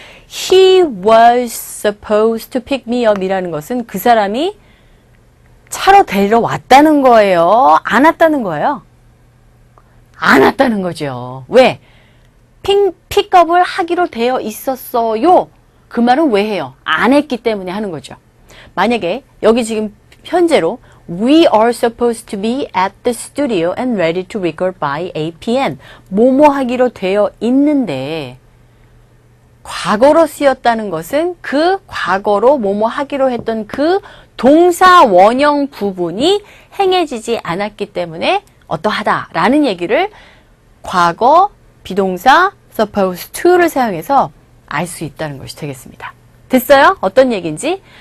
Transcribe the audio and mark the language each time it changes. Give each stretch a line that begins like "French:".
English: He was supposed to pick me up
Korean: 이라는 것은 그 사람이 차로 데리러 왔다는 거예요? 안 왔다는 거예요? 안 왔다는 거죠. 왜? 픽업을 하기로 되어 있었어요. 그 말은 왜 해요? 안 했기 때문에 하는 거죠. 만약에 여기 지금 현재로
English: We are supposed to be at the studio and ready to record by 8 p.m.
Korean: 뭐뭐 하기로 되어 있는데 과거로 쓰였다는 것은 그 과거로 뭐뭐 하기로 했던 그 동사 원형 부분이 행해지지 않았기 때문에 어떠하다라는 얘기를 과거 비동사 supposed to를 사용해서 알 수 있다는 것이 되겠습니다. 됐어요? 어떤 얘기인지?